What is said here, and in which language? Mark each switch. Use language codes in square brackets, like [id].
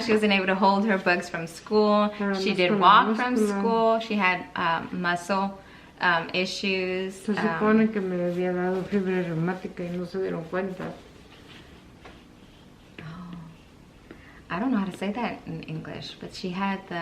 [en] She wasn't able to hold her bugs from school. She did walk from school. She had muscle issues. [es] Se supone que me había dado fiebre reumática y no se dieron cuenta. [en] Oh, I don't know how to say that in English, but she had